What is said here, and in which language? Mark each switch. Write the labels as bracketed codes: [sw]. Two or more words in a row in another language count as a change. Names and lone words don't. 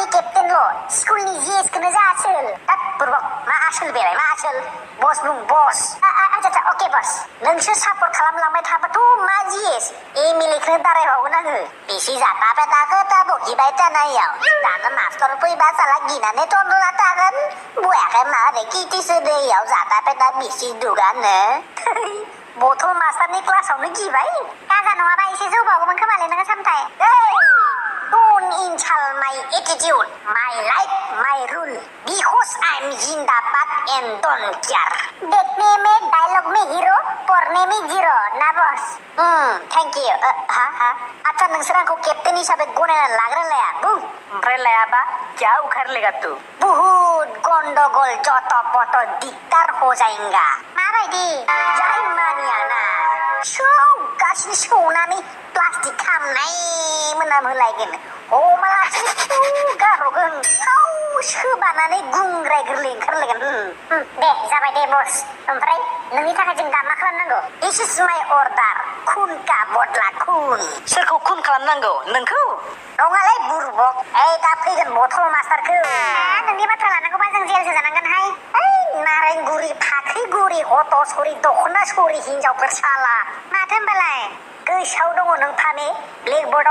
[brx] केप्टेनल' स्कुलनि जिएसखौनो जा आसोल हाब बुरबक मा आसोल बेलाय मा आसोल बस बुं बस आচ্ছা अके बस नोंसोर सापर्ट खालामलांबाय थाबाथ' मा जिएस एमएलएखौनो दारायबावगोन आङो बेसे जाथाबाय थाखो दा बखिबाय थानायाव दाना मास्टर फैबा साला गिनानै थनथ'ना थागोन बयाखै मारै किटिसो दैयाव जाथाबाय दा बिसि दुगानो बथल मास्टारनि क्लासावनो गिबाय गाजा नङाबा एसे जौबावगौमोन खोमालै नोङो सामथाय [en] Don't insult my attitude, my life, my rule. Because I'm Zindabad and don't care. [hi] देखने में डायलॉग में हीरो, पढ़ने में जीरो, ना बॉस? [en] Thank you. [hi] हाँ. [brx] अच्छा नोंसोर आंखौ केप्टेन हिसाबै गनायना लाग्रा लाया बुं ओमफ्राय लायाबा [hi] क्या उखाड़ लेगा तू बहुत गंडगोल जट पट दिगदार हो जाएगा [brx] माबायदि जाय मानियाना गासिनो सौनानै प्लास्टिक खामनाय मोनामहोलायगोन हमालासिनो गारहरगोन सोबानानै गुंग्राय गोरलै ओंखारलायगोन दे जाबाय दे बस ओमफ्राय नोंनि थाखाय जों दा मा खालामनांगौ [en] this is my order [hi] खुन का बदला खुन [brx] सोरखौ खुन खालामनांगौ नोंखौ नङालै बुरबक दा फैगोन बथल मास्टारखौ नोंनि बाथ्रा लानांगौबा जों जेलसो जानांगोनहाय नारेंगुरि फाख्रिगुरि हत'सरि दख'ना सरि हिनजावफोर साला माथो होनबालाय गोसोआव दङ नों फामे ब्लेकबर्डआव